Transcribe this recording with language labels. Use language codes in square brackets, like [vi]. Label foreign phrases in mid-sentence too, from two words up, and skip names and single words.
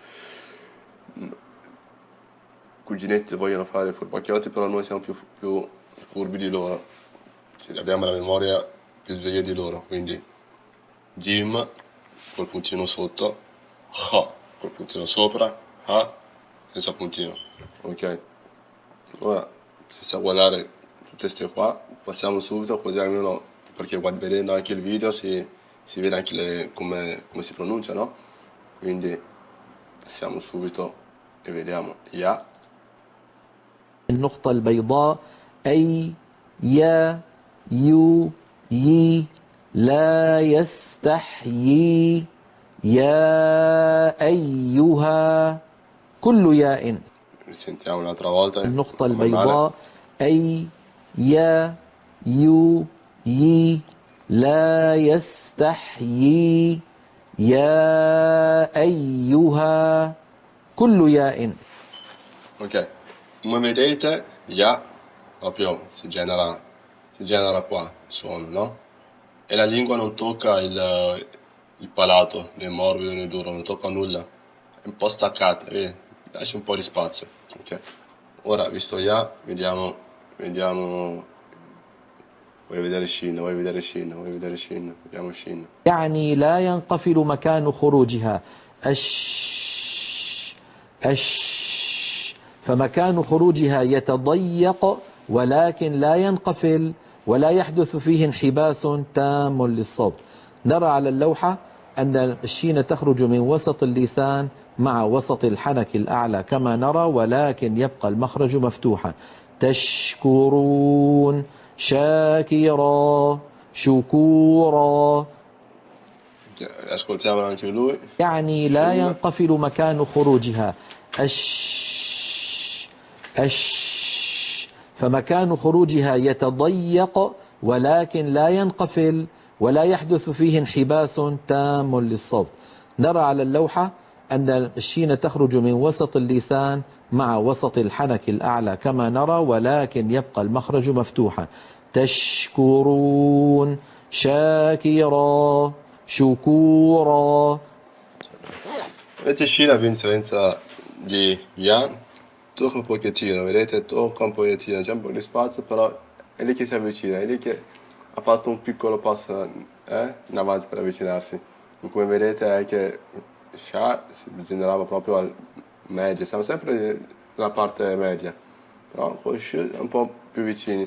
[it] cuginetti vogliono fare i furbacchiotti, però noi siamo più furbi di loro, abbiamo la memoria più sveglia di loro, quindi Jim col puntino sotto, Ha col puntino sopra, Ha senza puntino. Ok, ora se sa guardare tutte queste qua, passiamo subito, così almeno, perché vedendo anche il video si vede anche come si pronuncia, no? Quindi passiamo subito e vediamo Ya. [ar] النقطة البيضاء أي يا يو يي لا يستحيي يا أيها كل ياء. [it] Sentiamo un'altra volta. [ar] النقطة البيضاء أي يا يو يي لا يستحيي يا أيها كل ياء. [it] Ok, come vedete Ya proprio si genera qua il suono, no? E la lingua non tocca il palato, né morbido né duro, non tocca nulla, è un po' staccata, lascia un po' di spazio. Ok, ora visto Ya, vediamo, vuoi vedere Shin, vediamo Shin. [ar] يعني لا ينقفل مكان خروجها أش فمكان خروجها يتضيق ولكن لا ينقفل ولا يحدث فيه انحباس تام للصوت. نرى على اللوحة أن الشين تخرج من وسط اللسان مع وسط الحنك الأعلى كما نرى، ولكن يبقى المخرج مفتوحا. تشكرون، شاكرا، شكورا. [it] Ascoltiamolo anche lui. [ar] يعني لا ينقفل مكان خروجها. أش أش، فمكان خروجها يتضيق ولكن لا ينقفل ولا يحدث فيه انحباس تام للصوت. نرى على اللوحة أن الشين تخرج من وسط اللسان مع وسط الحنك الأعلى كما نرى، ولكن يبقى المخرج مفتوحا. تشكرون، شاكرا، شكورا. [it] Invece Sci la differenza di Yan tocca un pochettino, vedete? Tocca un pochettino, c'è un po' di spazio, però è lì che si avvicina, è lì che ha fatto un piccolo passo in avanti per avvicinarsi. Come vedete è che Sha si generava proprio al medio, siamo sempre nella parte media, però con Sci un po' più vicini.